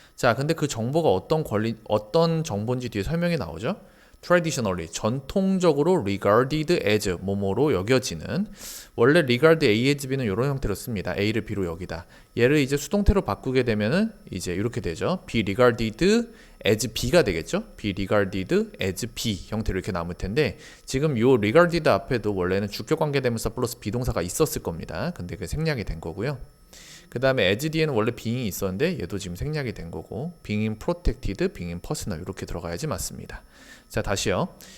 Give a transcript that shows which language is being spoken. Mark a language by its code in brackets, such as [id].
[ko] 자, 근데 그 정보가 어떤 정보인지 뒤에 설명이 나오죠. traditionally, 전통적으로 [en] regarded as, [ko] 뭐뭐로 여겨지는, 원래 [en] regard A as B [ko] 는 이런 형태로 씁니다. A를 B로 여기다. 얘를 이제 수동태로 바꾸게 되면은 이제 이렇게 되죠. [en] be regarded as B가 되겠죠. be regarded as B [ko] 형태로 이렇게 남을 텐데, 지금 요 regarded 앞에도 원래는 주격관계대명사 플러스 비동사가 있었을 겁니다. 근데 그게 생략이 된 거고요. 그 다음에 as 뒤에는 원래 being이 있었는데 얘도 지금 생략이 된 거고, [en] being protected, being personal [ko] 이렇게 들어가야지 맞습니다. 자, 다시요.